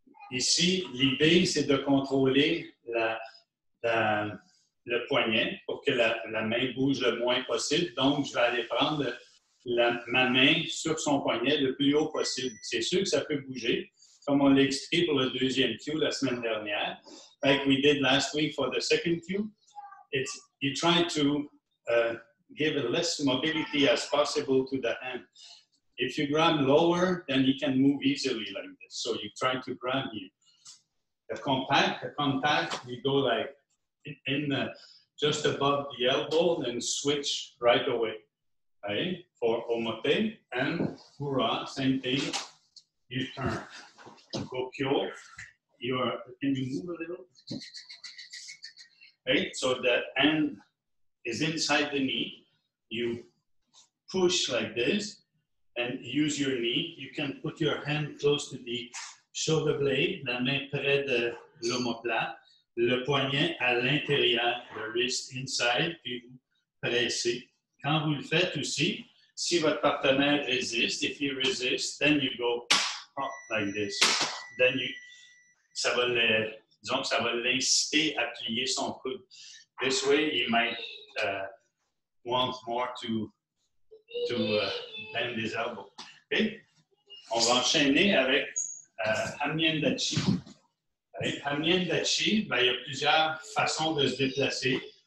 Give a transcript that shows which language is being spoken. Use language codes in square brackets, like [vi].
[fr] Ici, l'idée, c'est de contrôler le poignet pour que la main bouge le moins possible. Donc, je vais aller prendre ma main sur son poignet le plus haut possible. C'est sûr que ça peut bouger, comme on l'a expliqué pour le deuxième cue la semaine dernière. [en] Like we did last week for the second cue, you try to give as less mobility as possible to the hand. If you grab lower, then you can move easily like this. So you try to grab here. The contact, you go like just above the elbow, then switch right away. Okay? For Omote and Ura, same thing. You turn. Gokyo. Can you move a little? Okay? So the hand is inside the knee. You push like this and use your knee. You can put your hand close to the shoulder blade, [fr] la main près de l'omoplate, le poignet à l'intérieur, le [en] wrist inside, [fr] puis vous pressez. Quand vous le faites aussi, si votre partenaire résiste, [en] if you resist, then you go like this. Then [fr] ça va l'inciter à plier son coude. [en] This way, he might want more to bend his elbow. Okay? [fr] On va enchaîner avec Hamnyen Dachi. Hamnyen Dachi, il y a plusieurs façons de se déplacer.